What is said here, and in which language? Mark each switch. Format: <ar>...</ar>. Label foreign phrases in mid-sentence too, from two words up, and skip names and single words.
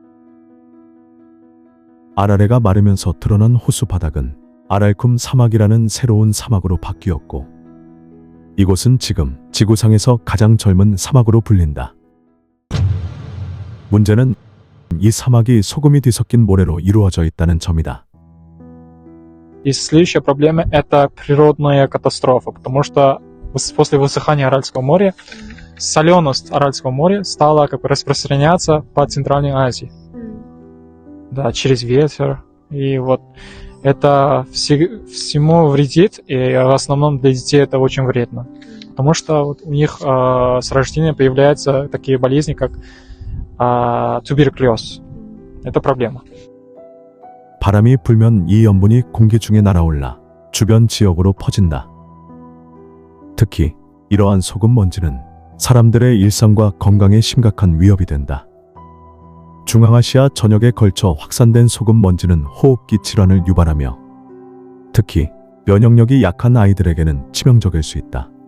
<ko>아라레가 마르면서 드러난 호수 바닥은 아랄쿰 사막이라는 새로운 사막으로 바뀌었고 이곳은 지금 지구상에서 가장 젊은 사막으로 불린다. 문제는 이 사막이 소금이 뒤섞인 모래로 이루어져 있다는 점이다.</ko> <ru>И следующая проблема – это природная катастрофа, потому что после высыхания Аральского моря соленость Аральского моря стала как бы распространяться по Центральной Азии. Да, через ветер. И вот это всему вредит, и в основном для детей это очень вредно. Потому что вот у них с рождения появляются такие болезни, как туберкулез. Это проблема.</ru> <ko>바람이 불면 이 염분이 공기 중에 날아올라 주변 지역으로 퍼진다. 특히 이러한 소금 먼지는 사람들의 일상과 건강에 심각한 위협이 된다. 중앙아시아 전역에 걸쳐 확산된 소금 먼지는 호흡기 질환을 유발하며 특히 면역력이 약한 아이들에게는 치명적일 수 있다.</ko>